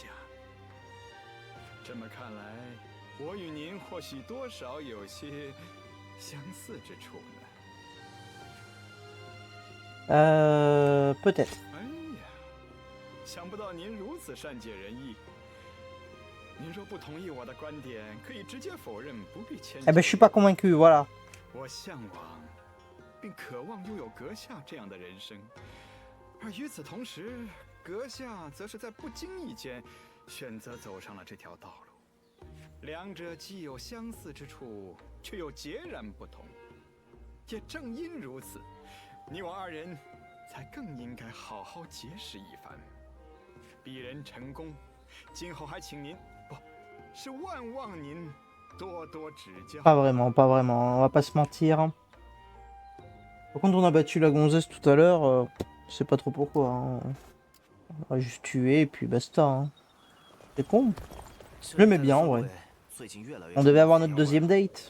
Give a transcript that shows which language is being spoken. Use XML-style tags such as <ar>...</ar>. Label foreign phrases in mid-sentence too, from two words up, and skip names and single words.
<zh>这么看来，我与您或许多少有些相似之处呢。</zh> <fr>Peut-être.</fr> <zh>哎呀，想不到您如此善解人意。您若不同意我的观点，可以直接否认，不必迁就。</zh> <fr>Eh ben, je suis pas convaincu, voilà.</fr> <zh>我向往，并渴望拥有阁下这样的人生，而与此同时，阁下则是在不经意间选择走上了这条道路。两者既有相似之处，却又截然不同。也正因如此，你我二人才更应该好好结识一番。鄙人成功，今后还请您，不是万望您多多指教。</zh> <fr>Pas vraiment, pas vraiment, on va pas se mentir. Par contre, on a battu la gonzesse tout à l'heure, je sais pas trop pourquoi. Hein. On va juste tuer et puis basta. Hein. C'est con. Je l'aimais bien en vrai. On devait avoir notre deuxième date.</fr>